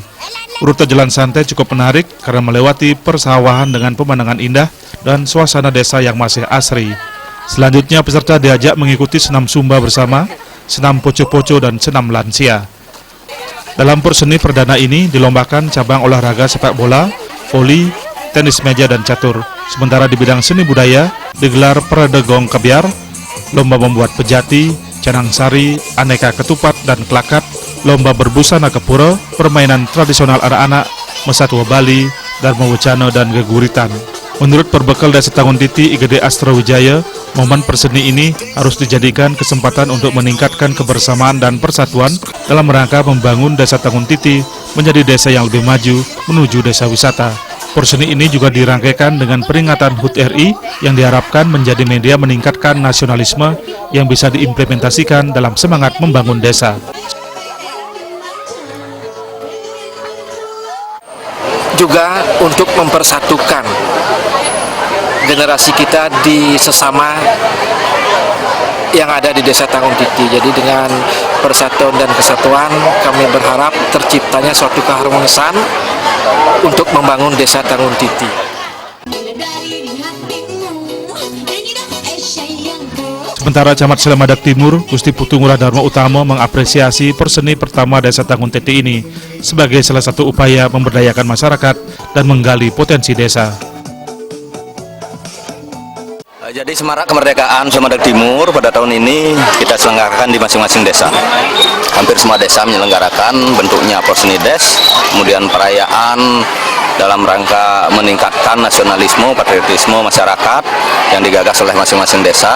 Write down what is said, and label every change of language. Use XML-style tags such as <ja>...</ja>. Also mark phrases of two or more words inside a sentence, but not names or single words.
<id>Rute jalan santai cukup menarik karena melewati persawahan dengan pemandangan indah dan suasana desa yang masih asri. Selanjutnya peserta diajak mengikuti senam Sumba bersama, senam poco-poco dan senam lansia. Dalam Porseni perdana ini dilombakan cabang olahraga sepak bola, voli, tenis meja dan catur. Sementara di bidang seni budaya digelar Parade Gong Kebiar, lomba membuat pejati, canang sari, aneka ketupat dan kelakat, lomba berbusana kepura, permainan tradisional anak-anak, Mesatwa Bali, Dharma Wacana dan geguritan. Menurut perbekal Desa Tanggun Titi IGD Astrawijaya, momen perseni ini harus dijadikan kesempatan untuk meningkatkan kebersamaan dan persatuan dalam rangka membangun Desa Tanggun Titi menjadi desa yang lebih maju menuju desa wisata. Porseni ini juga dirangkaikan dengan peringatan HUT RI yang diharapkan menjadi media meningkatkan nasionalisme yang bisa diimplementasikan dalam semangat membangun desa. Juga untuk mempersatukan generasi kita di sesama yang ada di Desa Tanggun Titi. Jadi dengan persatuan dan kesatuan kami berharap terciptanya suatu keharmonisan untuk membangun Desa Tanggun Titi. Sementara Camat Selemadeg Timur, Gusti Putu Ngurah Darmo Utama mengapresiasi Porseni pertama Desa Tanggun Titi ini sebagai salah satu upaya memberdayakan masyarakat dan menggali potensi desa. Jadi Semarak Kemerdekaan Selemadeg Timur pada tahun ini kita selenggarakan di masing-masing desa. Hampir semua desa menyelenggarakan bentuknya Porseni Des, kemudian perayaan dalam rangka meningkatkan nasionalisme, patriotisme masyarakat yang digagas oleh masing-masing desa.</id>